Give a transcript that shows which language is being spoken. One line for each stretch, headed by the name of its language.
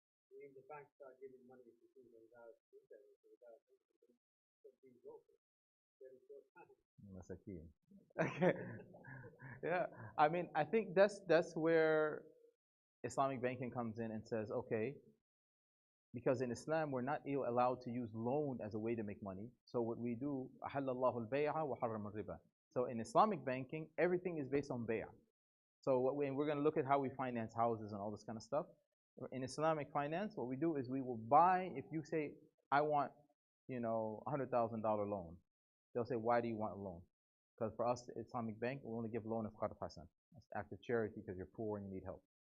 English: If the bank start giving money to people without interest, without anything, so being local, very short time. Masakin. Okay. Yeah. I mean, I think that's where Islamic banking comes in and says, okay, because in Islam we're not allowed to use loan as a way to make money. So what we do,
Arabic: أحل الله البيع وحرم الربا.
English: So in Islamic banking, everything is based on bay'ah. So we're going to look at how we finance houses and all this kind of stuff. In Islamic finance, what we do is we will buy. If you say, I want, $100,000 loan, they'll say, why do you want a loan? Because for us, Islamic bank, we only give loan of qard hasan. That's act of charity because you're poor and you need help.